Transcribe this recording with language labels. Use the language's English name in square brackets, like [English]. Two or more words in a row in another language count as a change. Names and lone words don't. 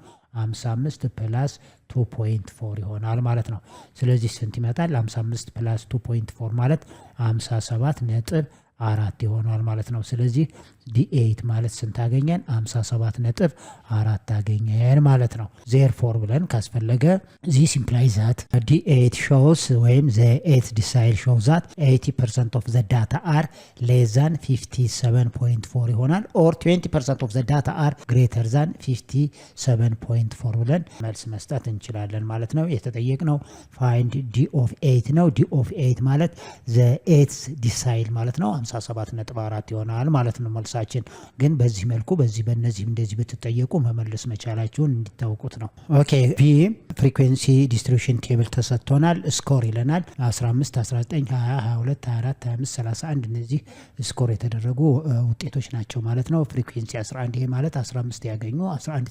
[Amharic] 55 ፕላስ 2.4 ይሆናል ማለት ነው። ስለዚህ ስንት ይመጣል? 55 ፕላስ 2.4 ማለት 57 ነጥብ 4 ይሆናል ማለት ነው። ስለዚህ D8 ማለት ስንት አገኘን? 57 ነጥብ 4 አገኘን ማለት ነው። ዜርፎር ብለን ካስፈለገ [English] this implies that D8 shows [Amharic] ወይም [English] the 8th decile shows that 80% of the data are less than 57.4 [Amharic] ይሆናል or [English] 20% of the data are greater than 57.4 [Amharic] ብለን መልስ መስጠት እንችላለን ማለት ነው። የተጠየቅነው [English] find D of 8 [Amharic] ነው። [English] D of 8 [Amharic] ማለት [English] the 8th decile [Amharic] ማለት ነው። 57.4 ይሆናል ማለት ነው መልሳችን። ግን በዚህ መልኩ በእነዚህ እንደዚህ ብትጠየቁ መመለስ መቻላችሁን እንዲታወቁት ነው። [English] okay B frequency distribution [Amharic] ቴብል ተሰጥቶናል። ስኮር ይለናል 15 19 20 22 24 25 31 እነዚህ ስኮር የተደረጉ ውጤቶች ናቸው ማለት ነው። ፍሪኩዌንሲ 11 ይሄ ማለት 15 ያገኙ 11